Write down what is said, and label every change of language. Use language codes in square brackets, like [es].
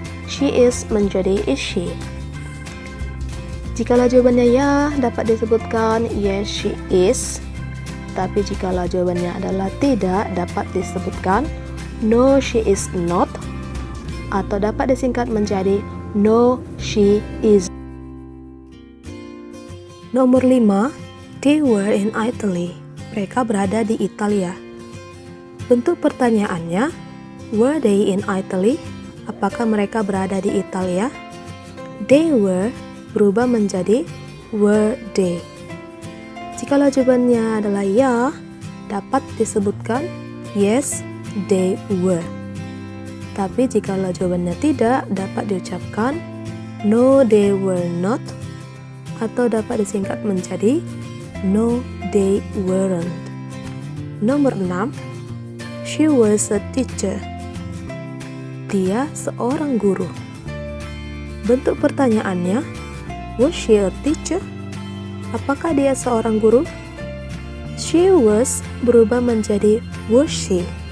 [en] She is menjadi is she. [id] Jikalau jawabannya ya, dapat disebutkan [en] yes she is. [id] Tapi jikalau jawabannya adalah tidak, dapat disebutkan [en] no she is not, [id] atau dapat disingkat menjadi [en] no she is. [id] Nomor 5, [en] they were in Italy. [id] Mereka berada di Italia. Bentuk pertanyaannya, [en] were they in Italy? [id] Apakah mereka berada di Italia? [en] They were [id] berubah menjadi [en] were they. [id] Jikalau jawabannya adalah ya, dapat disebutkan [en] yes, they were. [id] Tapi jikalau jawabannya tidak, dapat diucapkan [en] no, they were not, [id] atau dapat disingkat menjadi [en] no, they weren't. [id] Nomor 6, [en] she was a teacher. [id] Dia seorang guru. Bentuk pertanyaannya, [en] was she a teacher? [id] Apakah dia seorang guru? [en] She was [id] berubah menjadi [en] was she.